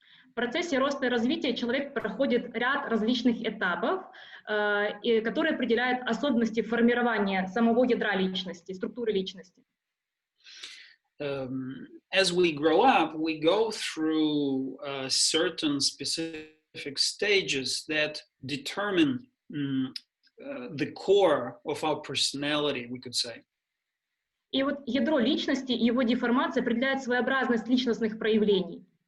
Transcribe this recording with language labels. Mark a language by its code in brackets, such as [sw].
[ru] В процессе роста и развития человек проходит ряд различных этапов, которые определяют особенности формирования самого ядра личности, структуры личности. [en] As we grow up, we go through certain specific stages that determine the core of our personality, we could say. [ru] И вот ядро личности и его деформация определяет своеобразность личностных проявлений.